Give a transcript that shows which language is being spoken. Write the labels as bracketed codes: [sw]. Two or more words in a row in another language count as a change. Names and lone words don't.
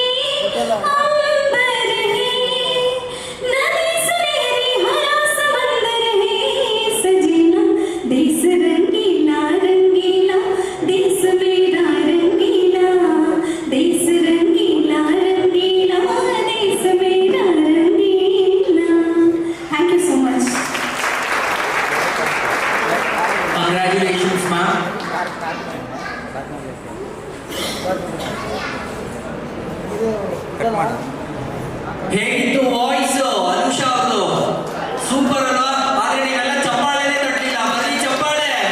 [hi] अंबर है, नदी सुनहरी हरा समंदर है सजना, देश रंगीला रंगीला देश मेरा रंगीला, देश रंगीला रंगीला देश मेरा रंगीला. [en] Thank you so much. congratulations ma'am. [kn] ಹೇಗಿತ್ತು ವಾಯ್ಸ್ ಅನುಷ್ ಅವ್ರದ್ದು? ಸೂಪರ್ ಅಲ್ವಾ? ಆದ್ರೆ ನೀವೆಲ್ಲ ಚಪ್ಪಾಳೆನೇ ತಟ್ಟಲಿಲ್ಲ. ಬರೀ ಚಪ್ಪಾಳೆ.